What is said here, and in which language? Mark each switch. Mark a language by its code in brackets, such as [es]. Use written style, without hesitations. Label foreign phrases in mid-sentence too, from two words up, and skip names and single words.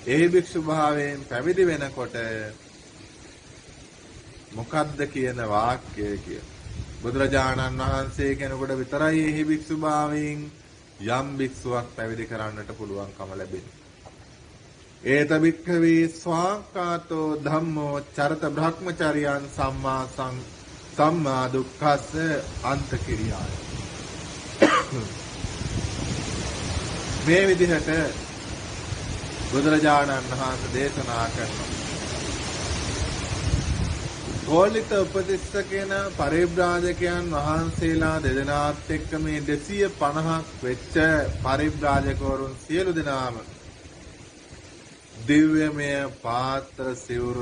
[si] ඒ භික්ෂු භාවයෙන් පැවිදි වෙනකොට මොකද්ද කියන වාක්‍යය කිය. බුදුරජාණන් වහන්සේ කෙනෙකුට විතරයි එහි භික්ෂුභාවයෙන් යම් භික්ෂුවක් පැවිදි කරන්නට පුළුවන්කම ලැබෙන්නේ. [pi] ඒත භික්ඛවේ ස්වාකාතෝ ධම්මෝ චරත බ්‍රහ්මචර්යයන් සම්මා දුක්ඛස්ස අන්ත කිරියාය. [si] මේ විදිහට බුදුරජාණන් වහන්සේ දේශනා කරනවා. කෝලිත උපතිස්ස කියන පරිබ්‍රාජකයන් වහන්සේලා දෙදෙනාත් එක්ක මේ 250ක් වෙච්ච පරිබ්‍රාජකවරුන් සියලු දෙනාම දිව්‍යමය පාත්‍ර සිවුරු